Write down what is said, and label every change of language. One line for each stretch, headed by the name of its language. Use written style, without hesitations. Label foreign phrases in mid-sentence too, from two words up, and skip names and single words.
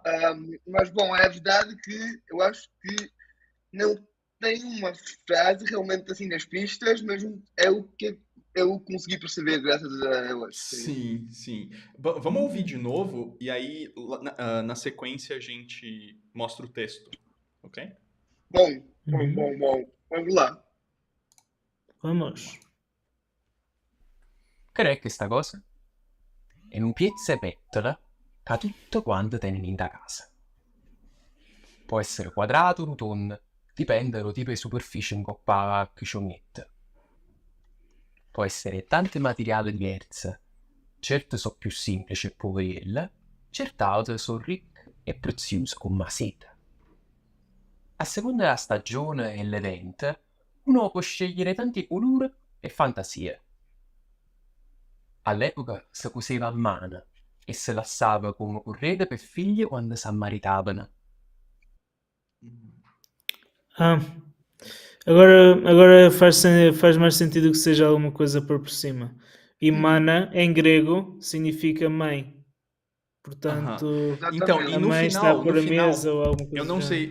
Portuguese: é verdade que eu acho que não tem uma frase realmente assim nas pistas, mas é o que eu consegui perceber graças a ela. Sim, sim. Vamos ouvir de hum, novo e aí na sequência a gente mostra o texto, ok? Bom, uhum. Vamos lá. Vamos.
Italian: Che è questa cosa? È un piezza-pettola che tutto quanto tenen in da casa. Può essere quadrato o rotondo, dipende dal tipo di superficie incoppata che ci mette. Può essere tanti materiali diversi. Certe sono più semplici e poverelle, certe altre sono ricche e preziose come la seta. A seconda della stagione e l'evento, uno può scegliere tanti colori e fantasie. All'epoca si coseva a mano e si lasciava come correde per figli quando si ammaritavano.
Portuguese: Ah, agora faz mais sentido que seja alguma coisa por cima. E Uhum, mana, em grego, significa mãe. Aham. Portanto, Então, e a exatamente. mãe está a pôr a mesa ou alguma coisa do género.